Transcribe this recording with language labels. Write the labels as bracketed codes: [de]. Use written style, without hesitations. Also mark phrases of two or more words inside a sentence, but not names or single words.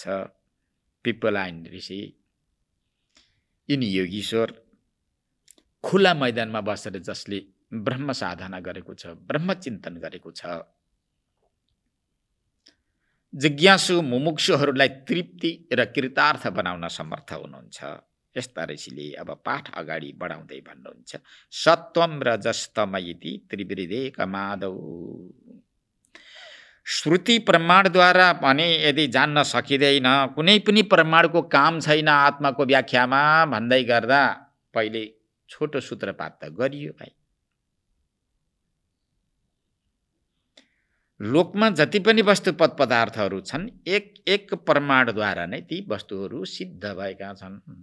[ne] पिप्पलाइन ऋषि यिनी योगीश्वर खुला मैदानमा बसेर जसले ब्रह्म साधना गरेको छ, ब्रह्म चिन्तन गरेको छ, जिज्ञासु मुमुक्षुहरूलाई तृप्ति र कृतार्थ बनाउन समर्थ हुनुहुन्छ। यस्ता ऋषिले अब पाठ अगाडि बढाउँदै भन्नुहुन्छ, [sa] सत्वम रजस्तम इति त्रिवृदेकमादौ। [ne] श्रुति प्रमाणद्वारा भने यदि जान्न सकिँदैन, कुनै पनि प्रमाणको काम छैन आत्माको व्याख्यामा भन्दै गर्दा पहिले छोटो सूत्रपात त गरियो भाइ। लोकमा जति पनि वस्तु पदार्थहरू छन् एक एक प्रमाणद्वारा नै ती वस्तुहरू सिद्ध भएका छन्।